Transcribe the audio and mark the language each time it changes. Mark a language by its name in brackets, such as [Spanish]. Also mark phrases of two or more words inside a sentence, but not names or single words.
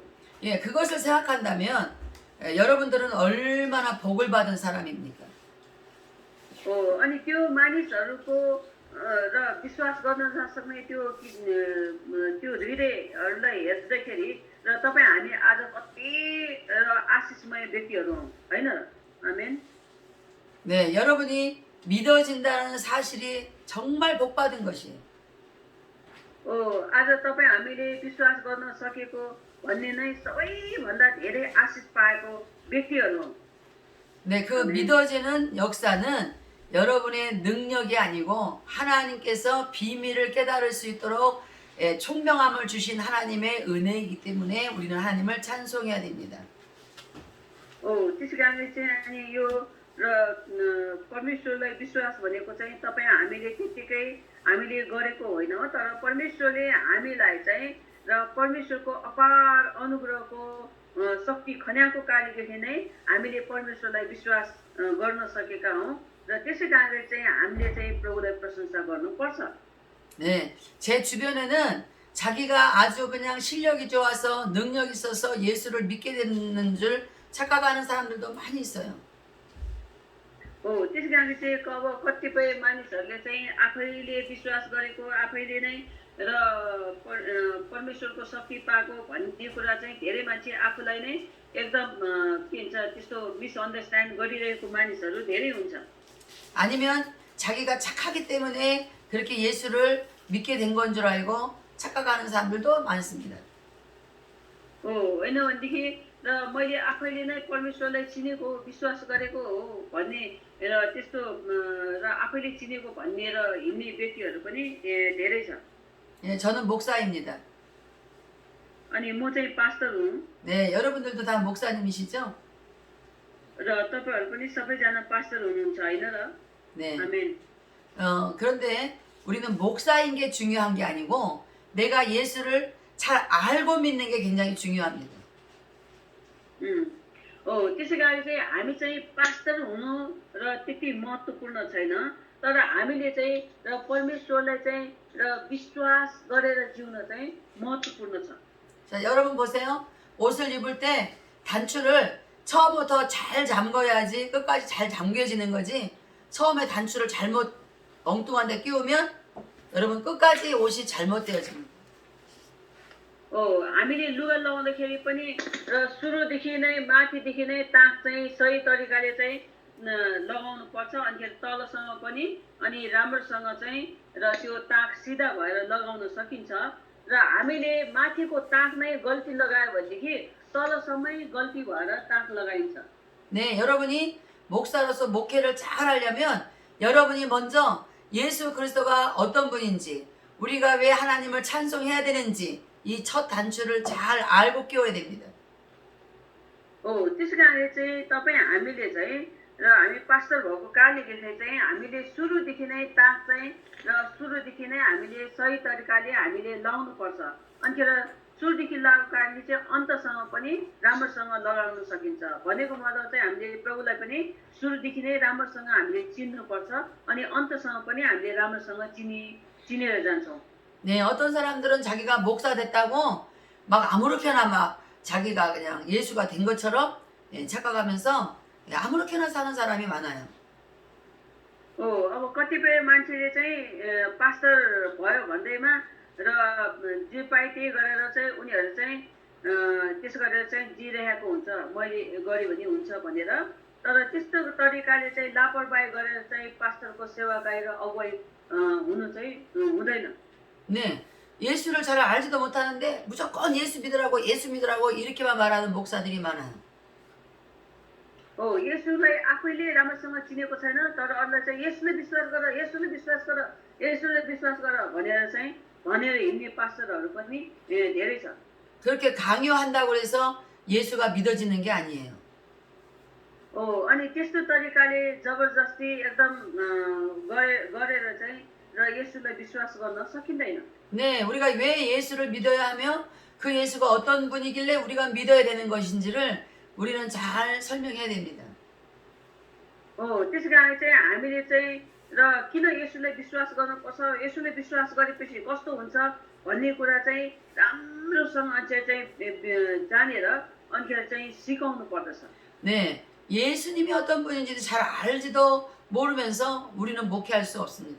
[Korean] 예, 그것을 생각한다면 여러분들은 얼마나 복을 받은 사람입니까? [Nepali] अनि त्यो मानिसहरूको र विश्वास गर्न नसक्ने त्यो हृदयहरूलाई हेर्दाखेरि र तपाईँ हामी आज कति आशिषमय व्यक्तिहरू हौँ, होइन र? आमेन। [Korean] 네, 여러분이 믿어진다는 사실이 정말 복 받은 것이에요. [Nepali] आज तपाईँ हामीले विश्वास गर्न सकेको भन्ने नै सबैभन्दा धेरै आशिष पाएको व्यक्तिहरू हौँ। [Korean] 네, 그 믿어지는 역사는 여러분의 능력이 아니고 하나님께서 비밀을 깨달을 수 있도록 총명함을 주신 하나님의 은혜이기 때문에 우리는 하나님을 찬송해야 됩니다. [Nepali] त्यसै कारणले चाहिँ अनि यो र परमेश्वरलाई विश्वास भनेको चाहिँ तपाईँ हामीले त्यतिकै हामीले गरेको होइन हो, तर परमेश्वरले हामीलाई चाहिँ र परमेश्वरको अपार अनुग्रहको शक्ति खन्याएको कार्यदेखि नै हामीले परमेश्वरलाई विश्वास गर्न सकेका हौँ र त्यसै कारणले चाहिँ हामीले चाहिँ प्रभुलाई प्रशंसा गर्नुपर्छ। [Korean] 네, 제 주변에는 자기가 아주 그냥 실력이 좋아서 능력이 있어서 예수를 믿게 되는 줄 착각하는 사람들도 많이 있어요. [Nepali] त्यसै कारणले चाहिँ अब कतिपय मानिसहरूले चाहिँ आफैले विश्वास गरेको आफैले नै र परमेश्वरको शक्ति पाएको भन्ने कुरा चाहिँ धेरै मान्छे आफूलाई नै एकदम के भन्छ त्यस्तो मिसअन्डरस्ट्यान्ड गरिरहेको मानिसहरू धेरै हुन्छ। [Korean] 아니면 자기가 착하기 때문에 그렇게 예수를 믿게 된 건 줄 알고 착각하는 사람들도 많습니다. [Nepali] होइन भनेदेखि र मैले आफैले नै परमेश्वरलाई चिनेको विश्वास गरेको हो भन्ने र त्यस्तो र आफैले चिनेको भन्ने र हिँड्ने व्यक्तिहरू पनि धेरै छ। [Korean] 예, 저는 목사입니다. [Nepali] अनि म चाहिँ पास्टर हुँ [Korean] 네, 여러분들도 다 목사님이시죠? [Nepali] र तपाईँहरू पनि सबैजना पास्टर हुनुहुन्छ, होइन र? [Korean] 네. [Nepali] आमेन। [Korean] 그런데 우리는 목사인 게 중요한 게 아니고 내가 예수를 잘 알고 믿는 게 굉장히 중요합니다. [Nepali] त्यसै कारण चाहिँ हामी चाहिँ पास्टर हुनु र त्यति महत्त्वपूर्ण छैन, तर हामीले चाहिँ र परमेश्वरलाई चाहिँ र विश्वास गरेर जिउन चाहिँ महत्त्वपूर्ण छ। [Korean] 자, 여러분 보세요. 옷을 입을 때 단추를 처음부터 잘 잠궈야지 끝까지 잘 잠겨지는 거지. 처음에 단추를 잘못 엉뚱한 데 끼우면 여러분 끝까지 옷이 잘못되어집니다. [Nepali] हामीले लुगा लगाउँदाखेरि पनि र सुरुदेखि नै माथिदेखि नै ताक चाहिँ सही तरिकाले चाहिँ लगाउनु पर्छ। अनि तलसँग पनि अनि राम्रोसँग चाहिँ र त्यो ताक सिधा भएर लगाउन सकिन्छ। र हामीले माथिको ताक नै गल्ती लगायो भनेदेखि तलसम्मै गल्ती भएर ताक लगाइन्छ। [Korean] 네, 여러분이 목사로서 목회를 잘 하려면 여러분이 먼저 예수 그리스도가 어떤 분인지, 우리가 왜 하나님을 찬송해야 되는지 이 첫 단추를 잘 알고 끼워야 됩니다. [Nepali] त्यसै कारणले चाहिँ हामीले चाहिँ र हामी पास्टर भएको कारणले चाहिँ हामीले सुरुदेखि नै ताक चाहिँ र सुरुदेखि नै हामीले सही तरिकाले हामीले लगाउनु पर्छ। अनि सुरुदेखि लगाएको कारणले चाहिँ अन्तसम्म पनि राम्रोसँग लगाउन सकिन्छ। भनेको मतलब चाहिँ हामीले प्रभुलाई पनि सुरुदेखि नै राम्रोसँग हामीले चिन्नुपर्छ अनि अन्तसम्म पनि हामीले राम्रोसँग चिनेर जान्छौँ। [Korean] 네, 어떤 사람들은 자기가 목사 됐다고 막 아무렇게나 막 자기가 그냥 예수가 된 것처럼 착각하면서 아무렇게나 사는 사람이 많아요. [Nepali] अब कतिपय मान्छेले चाहिँ पास्टर भयो भन्दैमा र जे पाए त्यही गरेर चाहिँ उनीहरू चाहिँ त्यसो गरेर चाहिँ जिरहेको हुन्छ, मैले गरेँ भने हुन्छ भनेर। तर त्यस्तो तरिकाले चाहिँ लापरवाही गरेर चाहिँ पास्टरको सेवाकाई र अगुवाई हुनु चाहिँ हुँदैन। [Korean] 네, 예수를 잘 알지도 못하는데 무조건 예수 믿으라고 이렇게만 말하는 목사들이 많아요. [Nepali] 예수लाई आफैले राम्रोसँग चिनेको छैन, तर अरूलाई चाहिँ येशूले विश्वास गर, येशूले विश्वास गर, येशूले विश्वास गर भनेर हिँड्ने पास्टरहरू पनि धेरै छ। [Korean] 그렇게 강요한다고 해서 예수가 믿어지는 게 아니에요. [Nepali] अनि त्यस्तो तरिकाले जबरजस्ती एकदम गरेर चाहिँ र येशूलाई विश्वास गर्न सकिँदैन। [Korean] 네, 우리가 왜 예수를 믿어야 하며 그 예수가 어떤 분이길래 우리가 믿어야 되는 것인지를 우리는 잘 설명해야 됩니다. [Nepali] त्यसै कारण चाहिँ हामीले चाहिँ र किन येशूलाई विश्वास गर्नुपर्छ, येशूले विश्वास गरेपछि कस्तो हुन्छ भन्ने कुरा चाहिँ राम्रोसँग चाहिँ जानेर अनि चाहिँ सिकाउनु पर्दछ। [Korean] 네, 예수님이 어떤 분인지도 잘 알지도 모르면서 우리는 목회할 수 없습니다.